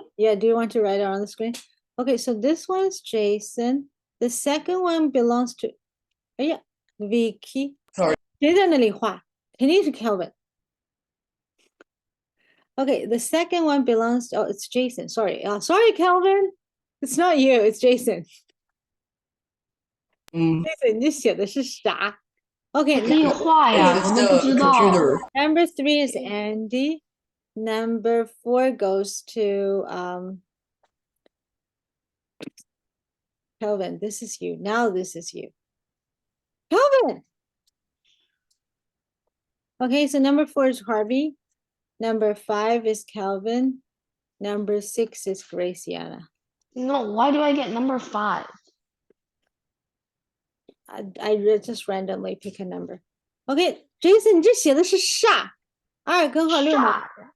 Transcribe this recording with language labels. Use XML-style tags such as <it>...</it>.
<en>Yeah, do you want to write it on the screen? Okay, so this one's Jason. The second one belongs to, yeah, Vicky. Sorry.</en> <zh>谁在那里画？肯定是 Kelvin.</zh> <en>Okay, the second one belongs to, oh, it's Jason. Sorry. Sorry, Kelvin. It's not you, it's Jason.</en> <zh>Jason, 你写的是啥？</zh> <en>Okay,</en> <zh>可以画呀，</zh> <en>It's</en> <zh>我都不</zh> <en>the</en> <zh>知道。</zh> <en>computer. number 3 is Andy. Number 4 goes to Kelvin. This is you. Now this is you. Kelvin. Okay, so number 4 is Harvey. Number 5 is Calvin. Number 6 is Graciana. No, why do I get number 5? I just randomly pick a number. Okay,</en> <zh>Jason, 你这写的是煞，阿尔根号6吗？</zh>